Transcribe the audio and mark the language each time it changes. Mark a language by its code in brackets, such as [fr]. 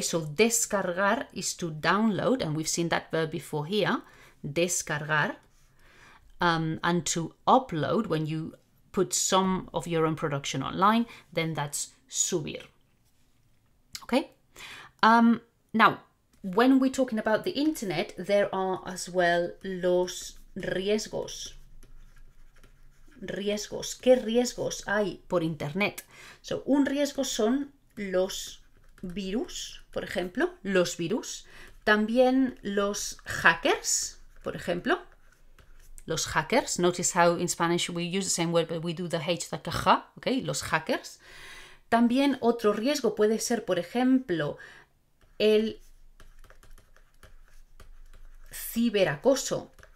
[en] So descargar is to download, and we've seen that verb before here, descargar, and to upload, when you put some of your own production online, then that's subir, okay? Now, when we're talking about the internet, there are as well los riesgos. [es] Riesgos. ¿Qué riesgos hay por internet? So, un riesgo son los virus, por ejemplo, los virus. También los hackers, por ejemplo. Los hackers. [en] Notice how in Spanish we use the same word, but we do the H like a ja, okay? [es] Los hackers. También otro riesgo puede ser, por ejemplo, el ciberacoso.